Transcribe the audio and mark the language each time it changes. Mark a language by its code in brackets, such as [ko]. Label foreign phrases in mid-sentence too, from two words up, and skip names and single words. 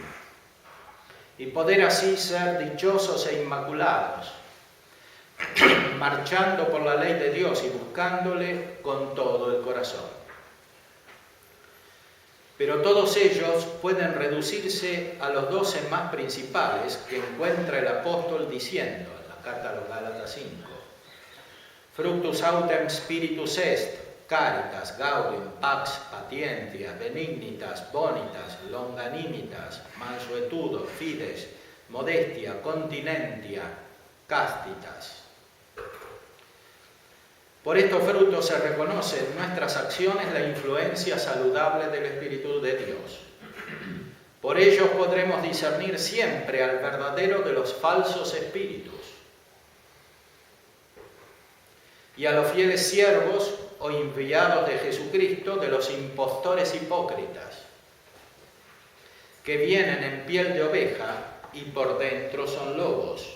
[es] Y poder así ser dichosos e inmaculados, marchando por la ley de Dios y buscándole con todo el corazón. Pero todos ellos pueden reducirse a los 12 más principales que encuentra el apóstol diciendo en la carta a los Gálatas 5. [la] Fructus autem spiritus est, caritas, gaudium, pax, patientia, benignitas, bonitas, longanimitas, mansuetudo, fides, modestia, continentia, castitas. [es] Por estos frutos se reconoce en nuestras acciones la influencia saludable del Espíritu de Dios. Por ellos podremos discernir siempre al verdadero de los falsos espíritus y a los fieles siervos o enviados de Jesucristo de los impostores hipócritas, que vienen en piel de oveja y por dentro son lobos.